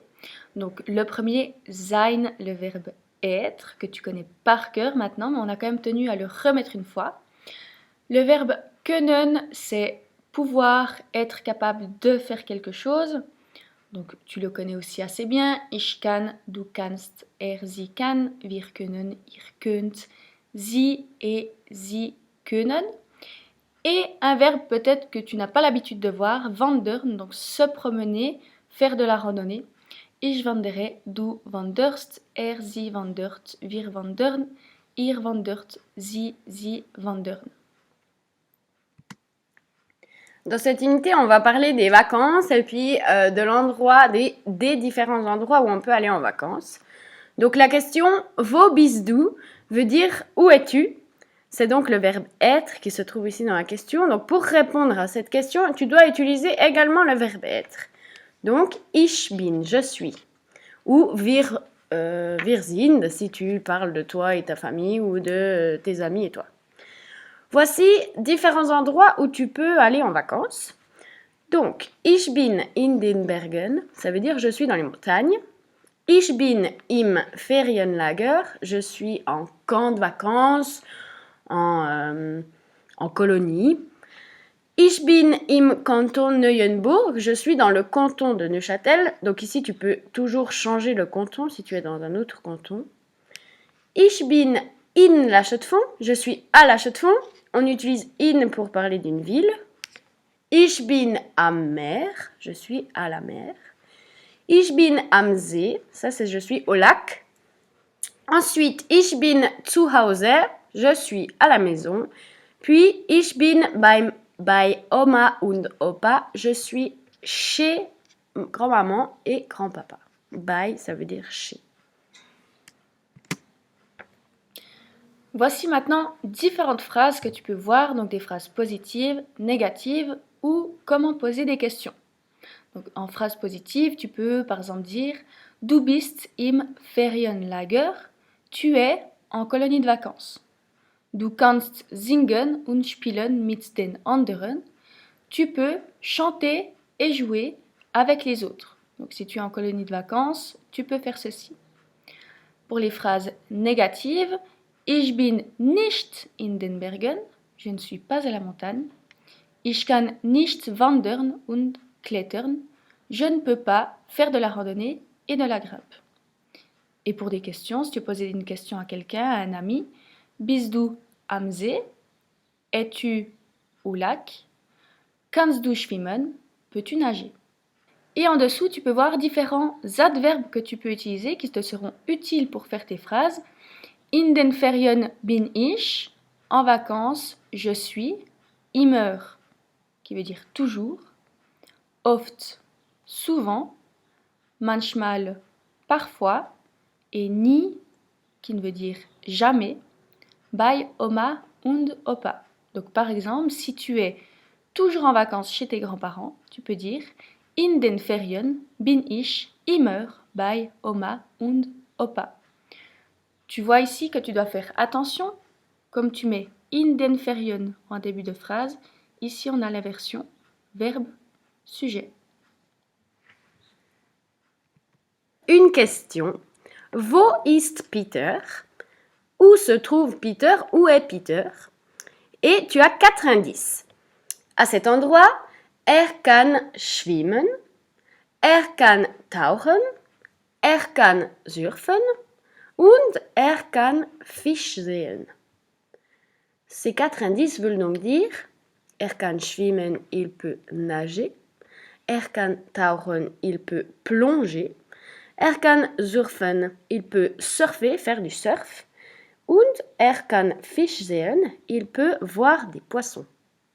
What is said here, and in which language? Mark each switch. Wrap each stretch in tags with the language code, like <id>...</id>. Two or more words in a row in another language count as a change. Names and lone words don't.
<fr>Donc le premier, sein, le verbe être, que tu connais par cœur maintenant, mais on a quand même tenu à le remettre une fois. Le verbe können, c'est pouvoir, être capable de faire quelque chose. Donc tu le connais aussi assez bien.</fr> <de>Ich kann, du kannst, sie kann, wir können, ihr könnt, sie et sie können.</de> <fr>Et un verbe peut-être que tu n'as pas l'habitude de voir, wandern, donc se promener, faire de la randonnée.</fr> <de>Ich wandere, du wanderst, sie wandert, wir wandern, ihr wandert, sie wandern.</de> <fr>Dans cette unité, on va parler des vacances et puis de l'endroit, des différents endroits où on peut aller en vacances. Donc la question «</fr> <de>Wo bist du ?»</de> <fr>veut dire « Où es-tu ?» C'est donc le verbe être qui se trouve ici dans la question. Donc pour répondre à cette question, tu dois utiliser également le verbe être.</fr> <de>Donc ich bin,</de> <fr>je suis.</fr> <de>Ou wir sind,</de> <fr>si tu parles de toi et ta famille ou de tes amis et toi. Voici différents endroits où tu peux aller en vacances. Donc,</fr> <de>ich bin in den Bergen,</de> <fr>ça veut dire je suis dans les montagnes.</fr> <de>Ich bin im Ferienlager,</de> <fr>je suis en camp de vacances, en colonie.</fr> <de>Ich bin im Kanton Neuenburg,</de> <fr>je suis dans le canton de Neuchâtel. Donc ici, tu peux toujours changer le canton si tu es dans un autre canton.</fr> <de>Ich bin in La Chaux-de-Fonds,</de> <fr>je suis à La Chaux-de-Fonds. On utilise in pour parler d'une ville.</fr> <de>Ich bin am Meer,</de> <fr>je suis à la mer.</fr> <de>Ich bin am See,</de> <fr>ça c'est je suis au lac. Ensuite,</fr> <de>ich bin zu Hause,</de> <fr>je suis à la maison. Puis,</fr> <de>ich bin bei Oma und Opa,</de> <fr>je suis chez grand-maman et grand-papa. Bei, ça veut dire chez. Voici maintenant différentes phrases que tu peux voir, donc des phrases positives, négatives ou comment poser des questions. Donc, en phrase positive, tu peux par exemple dire</fr> <de>Du bist im Ferienlager,</de> <fr>tu es en colonie de vacances.</fr> <de>Du kannst singen und spielen mit den anderen,</de> <fr>tu peux chanter et jouer avec les autres. Donc si tu es en colonie de vacances, tu peux faire ceci. Pour les phrases négatives,</fr> <de>Ich bin nicht in den Bergen,</de> <fr>je ne suis pas à la montagne.</fr> <de>Ich kann nicht wandern und klettern,</de> <fr>je ne peux pas faire de la randonnée et de la grimpe. Et pour des questions, si tu posais une question à quelqu'un, à un ami,</fr> <de>Bist du am See?</de> <fr>Es-tu au lac?</fr> <de>Kannst du schwimmen?</de> <fr>Peux-tu nager? Et en dessous, tu peux voir différents adverbes que tu peux utiliser qui te seront utiles pour faire tes phrases.</fr> <de>In den Ferien bin ich,</de> <fr>en vacances, je suis, immer, qui veut dire toujours, oft, souvent, manchmal, parfois, et nie, qui ne veut dire jamais,</fr> <de>bei Oma und Opa.</de> <fr>Donc par exemple, si tu es toujours en vacances chez tes grands-parents, tu peux dire</fr> <de>In den Ferien bin ich immer bei Oma und Opa.</de> <fr>Tu vois ici que tu dois faire attention, comme tu mets</fr> <de>in den Ferien</de> <fr>en début de phrase, ici on a la version verbe sujet. Une question.</fr> <de>Wo ist Peter?</de> <fr>Où se trouve Peter? Où est Peter? Et tu as 4 indices. À cet endroit,</fr> <de>kann schwimmen, kann tauchen, kann surfen und kann Fisch sehen.</de> <fr>Ces 4 indices veulent donc dire</fr> <de>kann schwimmen,</de> <fr>il peut nager,</fr> <de>kann tauchen,</de> <fr>il peut plonger,</fr> <de>kann surfen,</de> <fr>il peut surfer, faire du surf,</fr> <de>und kann Fisch sehen,</de> <fr>il peut voir des poissons.</fr>